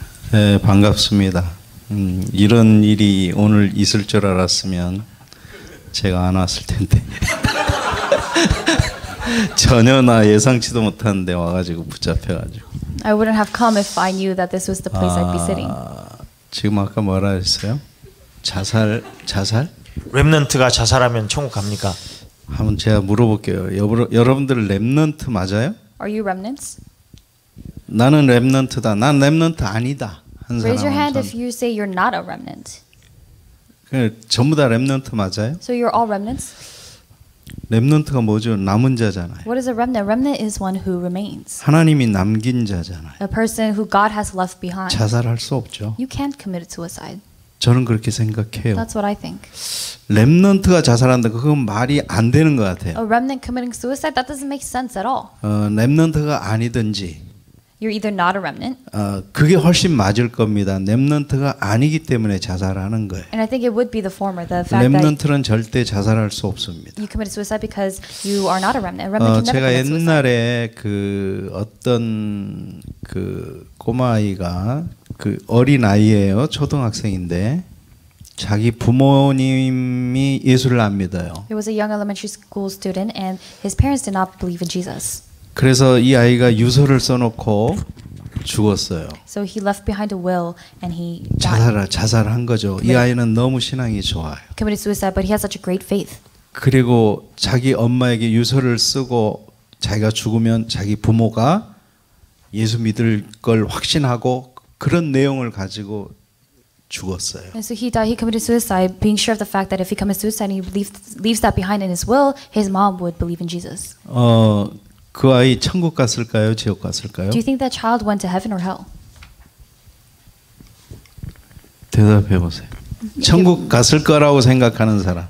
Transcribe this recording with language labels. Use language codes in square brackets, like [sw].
[ko] 네, 반갑습니다. 이런 일이 오늘 있을 줄 알았으면 제가 안 왔을 텐데 전혀 나 예상치도 못하는데 와가지고 붙잡혀가지고. [en] I wouldn't have come if I knew that this was the place I'd be sitting. [ko] 지금 아까 뭐라 했어요? 자살? 렘넌트가 자살하면 천국 갑니까? 한번 제가 물어볼게요. 여러분들 렘넌트 맞아요? [en] Are you remnants? [ko] 나는 렘넌트다. 난 렘넌트 아니다. 한 사람. [en] Raise your hand if you say you're not a remnant. [ko] 전부 다 렘넌트 맞아요? [en] So you're all remnants? [ko] 렘넌트가 뭐죠? 남은 자잖아요. [en] What is a remnant? Remnant is one who remains. [ko] 하나님이 남긴 자잖아요. [en] A person who God has left behind. [ko] 자살할 수 없죠. [en] You can't commit suicide. [ko] 저는 그렇게 생각해요. [en] That's what I think. [ko] 렘넌트가 자살한다. 그건 말이 안 되는 것 같아요. [en] A remnant committing suicide? That doesn't make sense at all. [ko] 렘넌트가 아니든지 [en] You're either not a remnant, [ko] 그게 훨씬 맞을 겁니다. 렘넌트가 아니기 때문에 자살하는 거예요. [en] and I think it would be the former, the fact that [ko] 렘넌트는 절대 자살할 수 없습니다. [en] you committed suicide because you are not a remnant. A remnant can never [ko] 제가 [en] commit suicide. [ko] 옛날에 그 어떤 그 꼬마 아이가 그 어린 아이예요. 초등학생인데 자기 부모님이 예수를 안 믿어요. [en] There was a young elementary school student, and his parents did not believe in Jesus. [ko] 그래서 이 아이가 유서를 써놓고 죽었어요. [en] So he left behind a will, and he died. [ko] 자살한 거죠. 이 아이는 너무 신앙이 좋아요. [en] Committed suicide, but he has such a great faith. [ko] 그리고 자기 엄마에게 유서를 쓰고 자기가 죽으면 자기 부모가 예수 믿을 걸 확신하고 그런 내용을 가지고 죽었어요. [en] And so he died. He committed suicide, being sure of the fact that if he commits suicide and he leaves that behind in his will, his mom would believe in Jesus. [ko] 그 아이 천국 갔을까요? 지옥 갔을까요? [en] Do you think that child went to heaven or hell? [ko] 대답해 보세요. 천국 갔을 거라고 생각하는 사람.